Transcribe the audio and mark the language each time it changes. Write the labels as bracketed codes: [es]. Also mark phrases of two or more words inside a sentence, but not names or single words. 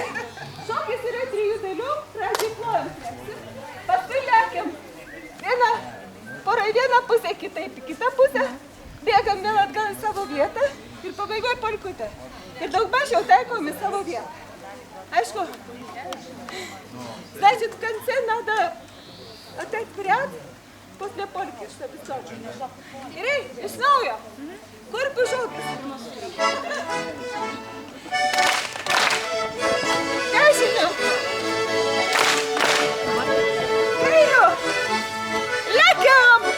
[lt] Šokis yra 3 dalių, pradžiai plojam slėpsim, paskui lekiam. Pora į vieną pusę, kitaip į kitą pusę, bėgam vėl atgal į savo vietą ir pabaigoj polkutę. Ir daugmaž jau taikom į savo vietą. Aišku, [ru] значит, в конце надо опять вперед, после польки, чтобы сочи. Ирей, [lt] iš naujo. Kurpių šokis. Dešiniu. Kairiu. Lekiam.